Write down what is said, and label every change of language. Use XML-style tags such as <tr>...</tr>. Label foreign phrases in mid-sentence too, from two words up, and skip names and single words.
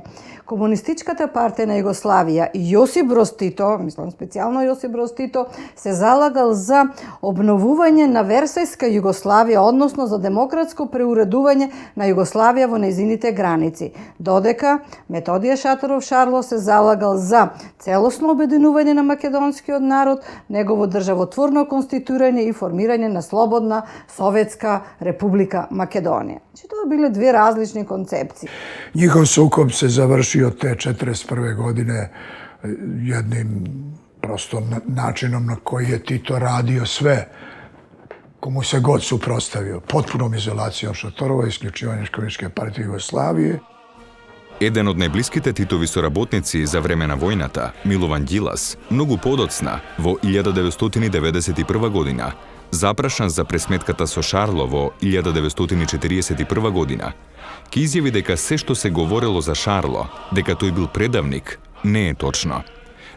<mk>Комунистичката партија на Југославија и Јосип Броз Тито, мислам специјално Јосип Броз Тито, се залагал за обновување на Версајска Југославија, односно за демократско преуредување на Југославија во нејзините граници. Додека Методија Шаторов Шарло се залагал за целосно обединување на македонскиот народ, негово државотворно конституирање и формирање на слободна Советска република Македонија. Значи, тоа биле две различни концепции.</mk> <sr>Njihov sukob se završio te 1941. godine jednim prosto načinom na koji je Tito radio sve komu se god suprotstavio. Potpunom izolacijom Šatorova, isključivanjem Komunističke partije Jugoslavije.</sr> <mk>Еден од најблиските Титови соработници за време на војната, Милован Ѓилас, многу подоцна, во 1991 година, запрашан за пресметката со Шарло во 1941 година, ќе изјави дека се што се говорело за Шарло, дека тој бил предавник, не е точно.</mk>